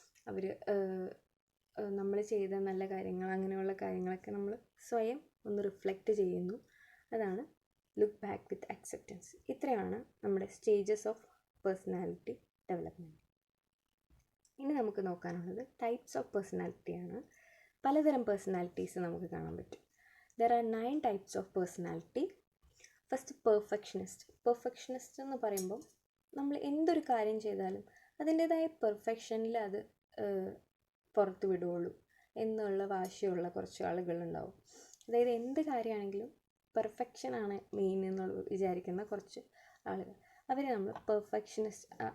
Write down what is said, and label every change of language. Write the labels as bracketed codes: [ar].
[ml] അവർ നമ്മൾ ചെയ്ത നല്ല കാര്യങ്ങൾ, അങ്ങനെയുള്ള കാര്യങ്ങളൊക്കെ നമ്മൾ സ്വയം ഒന്ന് റിഫ്ലെക്റ്റ് ചെയ്യുന്നു. അതാണ് [en] Look back with acceptance. [ml] ഇത്രയാണ് നമ്മുടെ സ്റ്റേജസ് ഓഫ് പേഴ്സണാലിറ്റി ഡെവലപ്മെൻറ്റ്. ഇനി നമുക്ക് നോക്കാനുള്ളത് ടൈപ്സ് ഓഫ് പേഴ്സണാലിറ്റിയാണ്. പലതരം പേഴ്സണാലിറ്റീസ് നമുക്ക് കാണാൻ പറ്റും. [en] There are 9 types of personality. First perfectionist. [ml] Perfectionist എന്ന് പറയുമ്പോൾ നമ്മൾ എന്തൊരു കാര്യം ചെയ്താലും അതിൻ്റേതായ പെർഫെക്ഷനിൽ അത് പുറത്ത് വിടുകയുള്ളൂ എന്നുള്ള വാശിയുള്ള കുറച്ച് ആളുകളുണ്ടാവും. അതായത് എന്ത് കാര്യമാണെങ്കിലും പെർഫെക്ഷനാണ് മെയിൻ എന്നുള്ള വിചാരിക്കുന്ന കുറച്ച് ആളുകൾ, അവരെ നമ്മൾ പെർഫെക്ഷനിസ്റ്റ്.